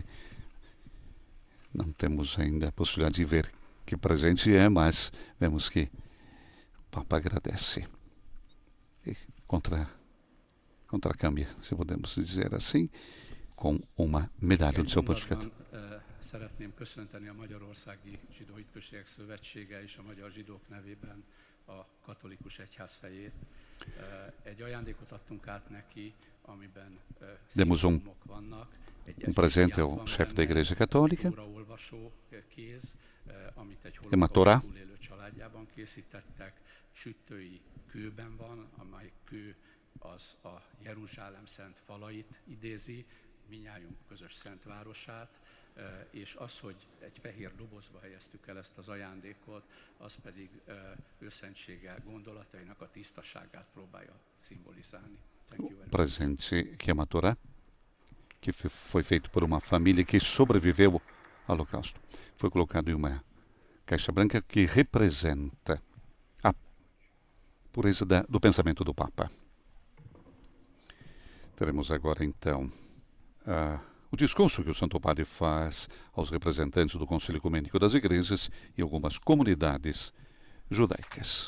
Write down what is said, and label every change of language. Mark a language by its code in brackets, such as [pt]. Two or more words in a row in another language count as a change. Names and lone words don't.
[pt] Não temos ainda a possibilidade de ver que presente é, mas vemos que o Papa agradece. E contracâmbia, se podemos dizer assim, com uma medalha do seu pontificado. [hu] Szeretném köszönteni a Magyarországi Zsidó Hitközségek Szövetsége és a magyar zsidók nevében a katolikus egyház fejét. Egy ajándékot adtunk át neki, amiben [pt] Demos [hu] szimbólumok vannak. Egy [pt] presente ao [hu] van [pt] chefe da [hu] benne, [pt] Igreja Católica, [hu] egy óraolvasó kéz, amit egy [pt] uma Torá, [hu] holokauszt túlélő családjában készítettek. Sütői kőben van, amely kő az a Jeruzsálem szent falait idézi, minnyájunk közös szent városát, és az, hogy egy fehér dobozba helyeztük el ezt az ajándékot, az pedig őszentsége gondolatainak a tisztaságát próbálja szimbolizálni. [en] Thank you very much. [pt] presente que é uma Torá, que foi feito por uma família que sobreviveu ao Holocausto. Foi colocado em uma caixa branca que representa a pureza do pensamento do Papa. Teremos agora, então, o discurso que o Santo Padre faz aos representantes do Conselho Ecumênico das Igrejas e algumas comunidades judaicas.